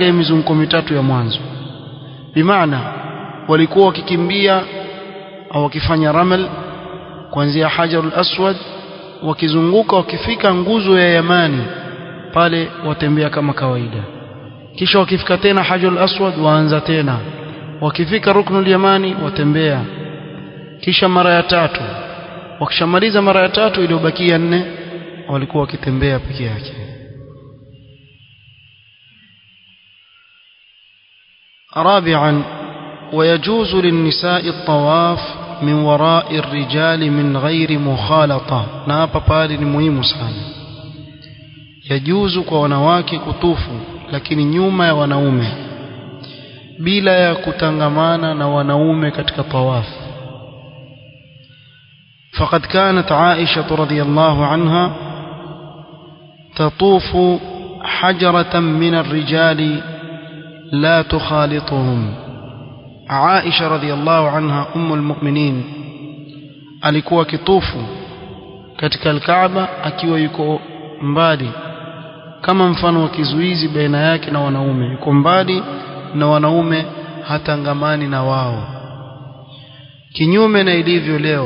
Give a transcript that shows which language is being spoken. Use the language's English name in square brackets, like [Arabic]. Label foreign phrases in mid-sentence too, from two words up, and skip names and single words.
[Swahili] hii mizunguko mitatu ya mwanzo, bimaana walikuwa wakikimbia au wakifanya ramal kuanzia hajar al-aswad, wakizunguka, wakifika nguzo ya yamani pale watembea kama kawaida, kisha wakifika tena hajar al-aswad waanza tena, wakifika ruknul yamani watembea, kisha mara ya tatu, wakishamaliza mara ya tatu iliyobakia 4 walikuwa wakitembea peke yake. [Arabic] رابعا ويجوز للنساء الطواف من وراء الرجال من غير مخالطة, [Swahili] na hapa pale ni muhimu sana, yajuzu kwa wanawake kutufu lakini nyuma ya wanaume bila ya kutangamana na wanaume katika tawaf. [Arabic] فقد كانت عائشة رضي الله عنها تطوف حجرة من الرجال لا تخالطهم. [Swahili] Aisha [Arabic] رضي الله عنها أم المؤمنين [Swahili] alikuwa kitufu katika al-Kaaba akiwa yuko mbali, kama mfano wa kizuizi baina yake na wanaume, yuko mbali na wanaume, hatangamani na wao, kinyume na ilivyo leo.